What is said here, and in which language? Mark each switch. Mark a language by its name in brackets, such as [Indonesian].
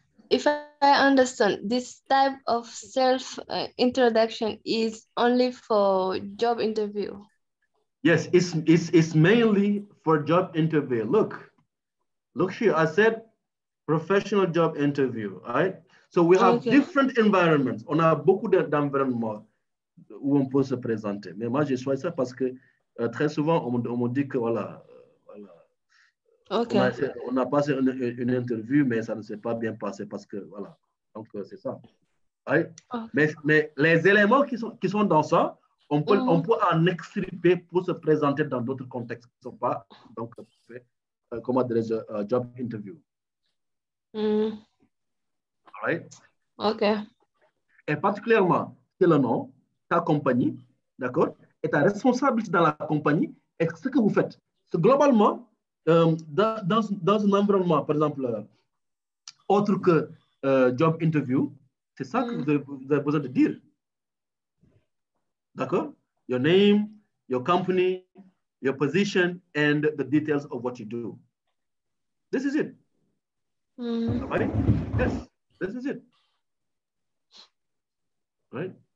[English] If I understand, this type of self-introduction is only for job interview. Yes, it's mainly for job interview. Look here, I said professional job interview, right? So we have different environments. [French] On a beaucoup d'environnements où on peut se présenter. Mais moi, j'ai choisi ça parce que très souvent, on me dit que voilà, on a passé une interview, mais ça ne s'est pas bien passé parce que voilà. Donc, c'est ça. [English] Right? [French] Mais les éléments qui sont dans ça, on peut en extirper pour se présenter dans d'autres contextes qui ne sont pas, donc, comment dirais-je, job interview. [English] All right? OK. [French] Et particulièrement, c'est le nom, ta compagnie, d'accord? Et ta responsabilité dans la compagnie, et ce que vous faites. So, globalement, dans un environnement, par exemple, autre que job interview, c'est ça que vous avez besoin de dire. D'accord? [English] Your name, your company, your position, and the details of what you do. This is it. Right? Yes, this is it. Right?